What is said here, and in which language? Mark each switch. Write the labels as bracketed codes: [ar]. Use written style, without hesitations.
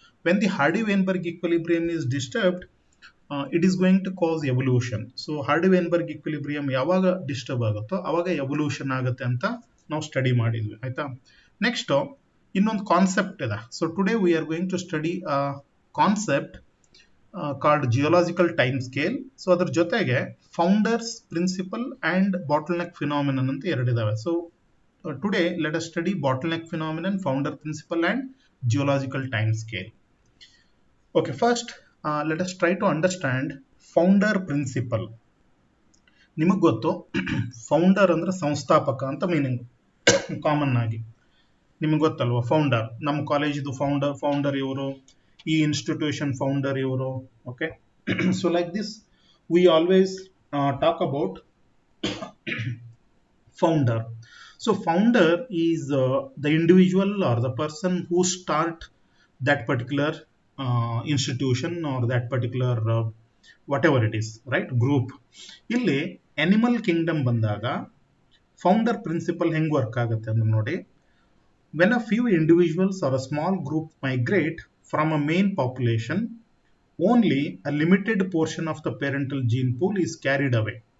[en] When the Hardy-Weinberg equilibrium is disturbed, it is going to cause evolution. [kn] So Hardy-Weinberg equilibrium ಯಾವಾಗ disturb ಆಗುತ್ತೋ ಅವಾಗ evolution ಆಗುತ್ತೆ ಅಂತ ನಾವು ಸ್ಟಡಿ ಮಾಡಿದ್ವಿ ಆಯ್ತಾ. ನೆಕ್ಸ್ಟ್ ಇನ್ನೊಂದು ಕಾನ್ಸೆಪ್ಟ್ ಇದೆ. [en] So today we are going to study concept called geological time scale. [kn] So ಅದ್ರ ಜೊತೆಗೆ founders principal and bottle neck phenomenon ಅಂತ ಎರಡಿದಾವೆ. [en] So today let us study bottle neck phenomenon, founder principle and geological time scale. Okay, first let us try to understand founder principle. [kn] ನಿಮಗೆ ಗೊತ್ತು founder ಅಂದ್ರೆ ಸಂಸ್ಥಾಪಕ ಅಂತ meaning common ಆಗಿ ನಿಮಗೆ ಗೊತ್ತಲ್ವಾ. Founder ನಮ್ಮ ಕಾಲೇಜಿದು ಫೌಂಡರ್ ಇವರು, ಈ ಇನ್ಸ್ಟಿಟ್ಯೂಷನ್ ಫೌಂಡರ್ ಇವರು. [en] Okay, so like this we always talk about founder. So founder is the individual or the person who start that particular institution or that particular whatever it is, right, group. [kn] ಇಲ್ಲಿ animal Kingdom ಬಂದಾಗ founder principal ಹೆಂಗ್ work ಆಗುತ್ತೆ ಅಂದ್ರೆ ನೋಡಿ, [en] when a few individuals or a small group migrate from a main population, only a limited portion of the parental gene pool is carried away.